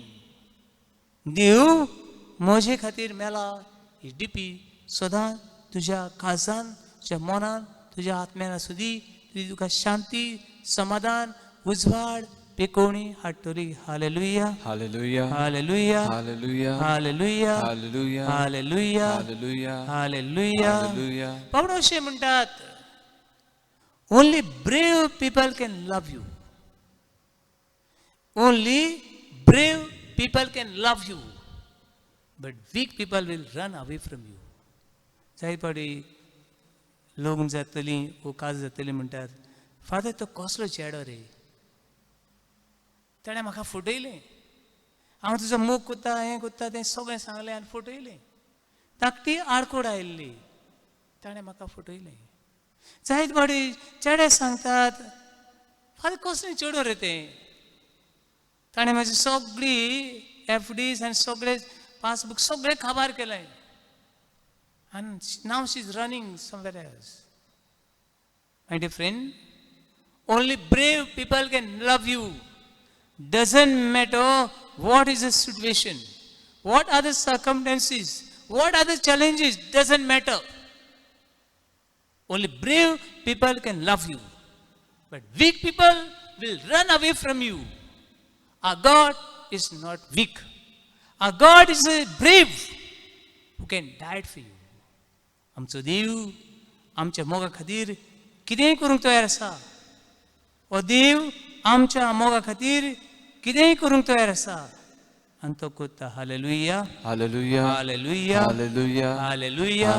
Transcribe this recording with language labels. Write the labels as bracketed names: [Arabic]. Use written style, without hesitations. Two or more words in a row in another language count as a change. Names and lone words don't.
[Konkani] देव म्हजे खातीर मेला ही डिपी सदांच तुज्या काळजान तुज्या मनान तुज्या आत्म्यान आसूं दी तुका शांती समाधान उजवाड पिकोवणी हाडटली हालेलुया Hallelujah. हालेलुया Hallelujah. हालेलुया Hallelujah. हालेलुया Hallelujah. हालेलुया Hallelujah. बाबा अशें म्हणटात [English] only brave people can love you only brave people can love you but weak people will run away from you [Konkani] जाय पाटी लग्न जातली वो काज जातली म्हणटात फादर तो कसलो चेडो रे ताणें म्हाका फटयलें हांव तुजो मोग कोत्ता हें कोत्ता तें सगळें सांगलें आनी फटयलें धाकटी आडकोड आयिल्ली ताणें म्हाका फटयलें जायत पाटी चेडे सांगतात फादर कसलें चेडो रे तें ताणें म्हाजी सगळी एफडीज आनी सगळे पासबूक सगळें काबार केलें [English] and now she's running somewhere else. My dear friend, only brave people can love you. Doesn't matter what is the situation, what are the circumstances, what are the challenges, doesn't matter. Only brave people can love you. But weak people will run away from you. Our God is not weak. Our God is a brave who can die for you. [Konkani] आमचो देव आमच्या मोगा खातीर कितेंय करूंक तयार आसा हो देव आमच्या मोगा खातीर कितेंय करूंक तयार आसा आनी तो करता हालेलुया Hallelujah. हालेलुया Hallelujah. हालेलुया